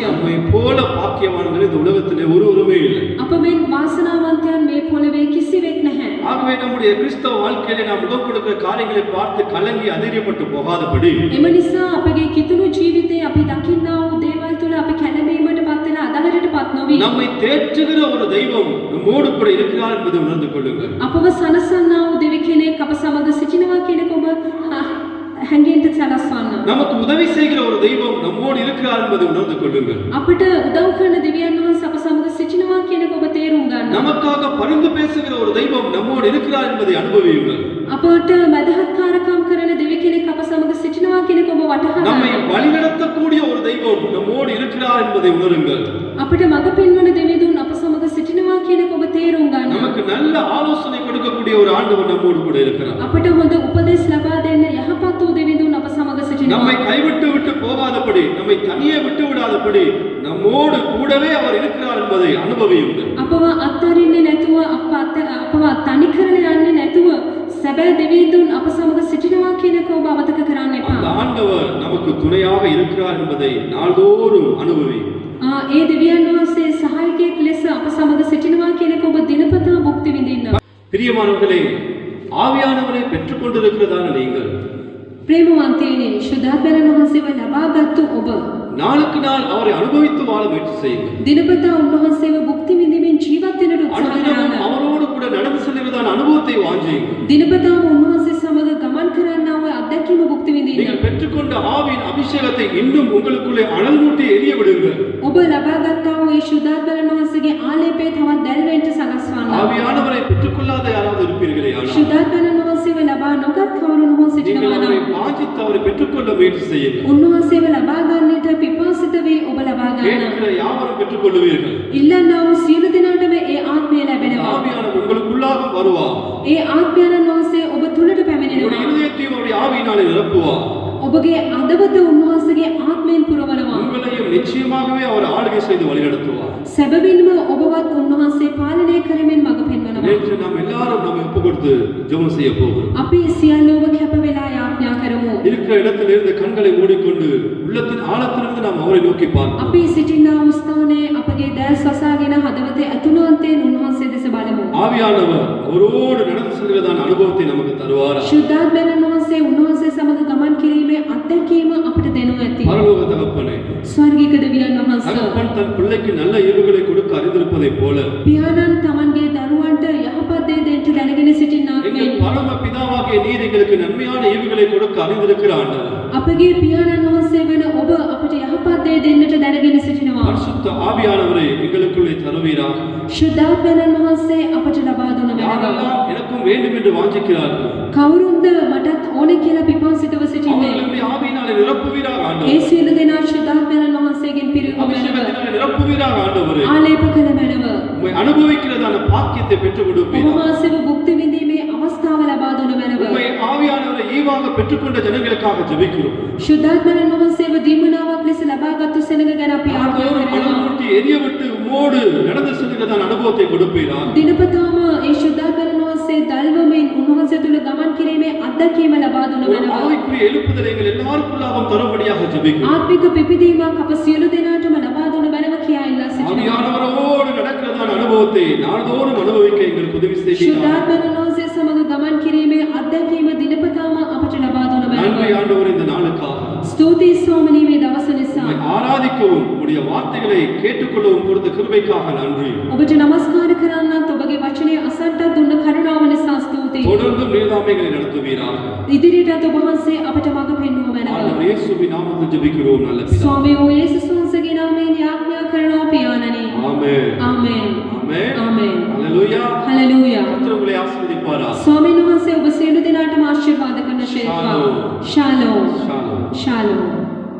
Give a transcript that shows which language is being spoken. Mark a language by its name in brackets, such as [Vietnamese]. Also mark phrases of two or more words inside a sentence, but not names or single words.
[Tamil] நம்மை போல பாக்கியவான்கள் இந்த உலகத்திலே ஒருவருமே இல்லை. [Sinhala] අප මෙන් වාසනාවන්තයන් මේ පොළවේ කිසිවෙක් නැහැ. [Tamil] ஆகவே நம்முடைய கிறிஸ்தவ வாழ்க்கையிலே நாம் முகம் கொடுக்கிற காரியங்களை பார்த்து கலங்கி அதிரியப்பட்டு போகாதபடி [Sinhala] එම නිසා අපගේ කිතුණු ජීවිතේ අපි දකින්නා වූ දේවල් තුළ අපි කැළඹීමට පත් වෙලා අදහරටපත් නොවි. [Tamil] நம்மை தேற்றுகிற ஒரு தெய்வம் நம்மோடு கூட இருக்கிறார் என்பதை உணர்ந்து கொள்ளுங்கள். [Sinhala] අපව සනසන්නා වූ දෙවි කෙනෙක් අප සමග සිටිනවා කියන එක ඔබ හැඟෙන්න සලස්වන්න. [Tamil] நமக்கு உதவி செய்கிற ஒரு தெய்வம் நம்மோடு இருக்கிறார் என்பதை உணர்ந்து கொள்ளுங்கள். [Sinhala] අපට උදව් කරන දෙවියන් වහන්සේ අප සමග සිටිනවා කියන එක ඔබ තේරුම් ගන්න. [Tamil] நமக்காக பரிந்து பேசுகிற ஒரு தெய்வம் நம்மோடு இருக்கிறார் என்பதை அனுபவியுங்கள். [Sinhala] අපට මදහත්කාරකම් කරන දෙවි කෙනෙක් අප සමග සිටිනවා කියන එක ඔබ වටහා [Tamil] நம்மை [Sinhala] ගන්න. [Tamil] வழிநடத்தக்கூடிய ஒரு தெய்வம் நம்மோடு இருக்கிறார் என்பதை உணருங்கள். [Sinhala] අපට මඟ පෙන්වන දෙවිඳුන් අප සමග සිටිනවා කියන එක ඔබ තේරුම් ගන්න. [Tamil] நமக்கு நல்ல ஆலோசனை கொடுக்கக்கூடிய ஒரு ஆண்டவர் நம்மோடு கூட இருக்கிறார். [Sinhala] අපට හොඳ උපදෙස් ලබා දෙන්න යහපත් වූ දෙවිඳුන් අප සමග සිටිනවා. [Tamil] நம்மை கைவிட்டு விட்டு போகாதபடி, நம்மை தனியே விட்டு விடாதபடி நம்மோடு கூடவே அவர் இருக்கிறார் என்பதை அனுபவியுங்கள். [Sinhala] අපව අත්හරින්නේ නැතුව අපව තනි කරලා යන්නේ නැතුව සැබෑ දෙවිඳුන් අප සමග සිටිනවා කියන එක ඔබ අමතක කරන්න එපා. [Tamil] அந்த ஆண்டவர் நமக்கு துணையாக இருக்கிறார் என்பதை நாள்தோறும் அனுபவியுங்கள். [Sinhala] ඒ දෙවියන් වහන්සේ සහායකයෙක් ලෙස අප සමග සිටිනවා කියන එක ඔබ දිනපතා භුක්ති විඳින්න. [Tamil] பிரியமானவர்களே, ஆவியானவரை பெற்றுக்கொண்டிருக்கிறதான நீங்கள் [Sinhala] ප්‍රේමවන්තයනි, ශුද්ධාත්මයන් වහන්සේව ලබාගත්තු ඔබ [Tamil] நாளுக்கு நாள் அவரை அனுபவித்து வாழ முயற்சி செய்யுங்கள். [Sinhala] දිනපතා උන්වහන්සේව භුක්ති විඳින්මින් ජීවත් වෙන්නට උත්සාහ [Tamil] அனுதினமும் [Sinhala] කරන්න. [Tamil] அவரோடு கூட நடந்து செல்கிறதான அனுபவத்தை வாஞ்சியுங்கள். [Sinhala] දිනපතාම උන්වහන්සේ සමග ගමන් කරන්නා වූ අත්දැකීම භුක්ති විඳින්න. [Tamil] நீங்கள் பெற்றுக்கொண்ட ஆவியின் அபிஷேகத்தை இன்னும் உங்களுக்குள்ளே அனல் மூட்டி எரிய விடுங்கள். [Sinhala] ඔබ ලබාගත්තා වූ ඒ ශුද්ධාත්මයන් වහන්සේගේ ආලේපය තවත් දැල්වෙන්න සලස්වන්න. [Tamil] ஆவியானவரை பெற்றுக்கொள்ளாத யாராவது இருப்பீர்களே, ஆனால் [Sinhala] ශුද්ධාත්මයන් වහන්සේව ලබා නොගත් කවුරුන් හෝ [Tamil] நீங்கள் [Sinhala] සිටිනවා [Tamil] அவரை [Sinhala] නම් [Tamil] வாஞ்சித்து அவரை பெற்றுக்கொள்ள முயற்சி செய்யுங்கள். [Sinhala] උන්වහන්සේව ලබා ගන්නට පිපාසිත වී ඔබ ලබා ගන්න. [Tamil] கேட்கிற யாவரும் பெற்றுக்கொள்ளுவீர்கள். [Sinhala] ඉල්ලන්නා වූ සියලු දෙනාටම ඒ ආත්මය ලැබෙනවා. [Tamil] ஆவியானவர் உங்களுக்குள்ளாக வருவார். [Sinhala] ඒ ආත්මයන් වහන්සේ ඔබ තුලට [Tamil] உங்களுடைய [Sinhala] පැමිණෙනවා. [Tamil] இருதயத்தையும் அவருடைய ஆவியினாலே [Sinhala] ඔබගේ අදවත උන්වහන්සේගේ ආත්මයෙන් පුරවනවා. [Tamil] உங்களையும் நிச்சயமாகவே அவர் ஆளுகை செய்து வழிநடத்துவார். [Sinhala] සැබවින්ම ඔබවත් උන්වහන්සේ පාලනය කරමින් මඟ පෙන්වනවා. [Tamil] நேற்று நாம் எல்லாரும் நம்மை ஒப்பு கொடுத்து ஜெபம் செய்ய போகிறோம். [Sinhala] අපි සියල්ලෝම කැප වෙලා යාඥා කරමු. [Tamil] இருக்கிற இடத்தில் இருந்து கண்களை மூடிக்கொண்டு உள்ளத்தின் ஆழத்திலிருந்து நாம் அவரை நோக்கி பார்ப்போம். [Sinhala] අපි සිටිනා වූ ස්ථානයේ අපගේ දැස් වසාගෙන හදවතේ අතුලාන්තයෙන් උන්වහන්සේ දෙස බලමු. [Tamil] ஆவியானவர் அவரோடு நடந்து செல்வதான அனுபவத்தை நமக்கு தருவார். [Sinhala] ශුද්ධාත්මයන් වහන්සේ උන්වහන්සේ සමග ගමන් කිරීමේ අත්දැකීම අපිට දෙනු ඇති. [Tamil] பரலோக தகப்பனே, [Sinhala] ස්වර්ගීය දෙවියන් වහන්සේ [Tamil] தகப்பன் தன் பிள்ளைக்கு நல்ல ஈவுகளை கொடுக்க அறிந்திருப்பதைப் போல [Sinhala] පියාණන් තමන්ගේ දරුවන්ට යහපත් දේ දෙන්න දැනගෙන සිටින්නාක් [Tamil] எங்கள் [Sinhala] මෙන් [Tamil] பரம பிதாவாகிய நீர் எங்களுக்கு நன்மையான ஈவுகளை கொடுக்க அறிந்திருக்கிற ஆண்டவர். [Sinhala] අපගේ පියාණන් වහන්සේ වෙන ඔබ අපට යහපත් දේ දෙන්නට දැනගෙන සිටිනවා. [Tamil] பரிசுத்த ஆவியானவரை எங்களுக்குள்ளே தருவீராக. [Sinhala] ශුද්ධාත්මයන් වහන්සේ අපට ලබා දුන මැනව. [Tamil] யாரெல்லாம் எனக்கும் வேண்டும் என்று வாஞ்சிக்கிறார்கள் [Sinhala] කවුරුන්ද මටත් ඕන කියලා පිපාසිතව සිටින්නේ? [Tamil] அவர்களுடைய ஆவியினாலே நிரப்புவீராக [Sinhala] ඒ [Tamil] ஆண்டவர். [Sinhala] සියලු දෙනා ශුද්ධාත්මයන් වහන්සේගෙන් පිරුණු මැනව. [Tamil] அபிஷேகத்தினாலே நிரப்புவீராக ஆண்டவரே. [Sinhala] ආලේප කළ මැනව. [Tamil] உம்மை அனுபவிக்கிறதான பாக்கியத்தை பெற்றுக் [Sinhala] ඔබ [Tamil] கொடுப்பீராக. [Sinhala] වහන්සේව භුක්ති විඳීමේ අවස්ථාව ලබා දුන මැනව. [Tamil] உம்மை ஆவியானவரை ஈவாக பெற்றுக்கொண்ட ஜனங்களுக்காக ஜெபிக்கிறோம். [Sinhala] ශුද්ධාත්මයන් වහන්සේව දීමනාවක් ලෙස ලබාගත්තු සෙනඟ ගැන අපි ආඥා [Tamil] ஆண்டவர் [Sinhala] කරනවා. [Tamil] மனமூட்டி எரிய விட்டு உம்மோடு நடந்து செல்கிறதான அனுபவத்தை கொடுப்பீராக. [Sinhala] දිනපතාම ඒ ශුද්ධාත්මයන් වහන්සේ දල්වමින් උන්වහන්සේ තුළ ගමන් කිරීමේ අත්දැකීම ලබා දුන [Tamil] ஒரு [Sinhala] මැනව. [Tamil] ஆவிக்குரிய எழுப்புதலை எங்கள் எல்லாருக்குள்ளாகவும் தரும்படியாக ஜெபிக்கிறோம். [Sinhala] ආත්මික පිපිදීමක් අප සියලු දෙනාටම ලබා දුන මැනව කියා ඉල්ලා සිටිනවා. [Tamil] ஆவியானவரோடு நடக்கிறதான அனுபவத்தை நாள்தோறும் அனுபவிக்க எங்களுக்கு உதவி செய்வீராக. [Sinhala] ශුද්ධාත්මයන් වහන්සේ සමග ගමන් කිරීමේ අත්දැකීම දිනපතාම අපට ලබා දුන [Tamil] நன்றி [Sinhala] මැනව. [Tamil] ஆண்டவர் இந்த நாளுக்காக. [Sinhala] ස්තුතියි ස්වාමිනී මේ දවස නිසා. [Tamil] உம்மை ஆராதிக்கவும் உம்முடைய வார்த்தைகளை கேட்டுக்கொள்ளவும் கொடுத்த கிருபைக்காக நன்றி. [Sinhala] ඔබට නමස්කාර කරන්නත් ඔබගේ වචනය අසන්නත් දුන්න කරුණාව නිසා ස්තුතියි. [Tamil] தொடர்ந்து நீர்தாமே எங்களை நடத்துவீராக. [Sinhala] ඉදිරියටත් ඔබ වහන්සේ අපට මඟ පෙන්වුව මැනව. [Tamil] ஆண்டவர் இயேசுவின் நாமத்தில் ஜெபிக்கிறோம் நல்ல பிதாவே. [Sinhala] ස්වාමී වූ යේසුස් වහන්සේගේ නාමයෙන් යාඥා කරනවා පියාණනි. [Tamil] ஆமென். [Sinhala] ආමේන්. [Tamil] ஆமென். [Sinhala] ආමේන්. [Tamil] ஹalleluya. [Sinhala] හලෙලූයා. [Tamil] கர்த்தர் உங்களை ஆசீர்வதிப்பாராக. [Sinhala] ස්වාමීන් වහන්සේ ඔබ සියලු දෙනාටම ආශිර්වාද කරන ශේක්වා. ශාලෝම්. [Tamil] ஷாலோம். [Sinhala] ශාලෝම්.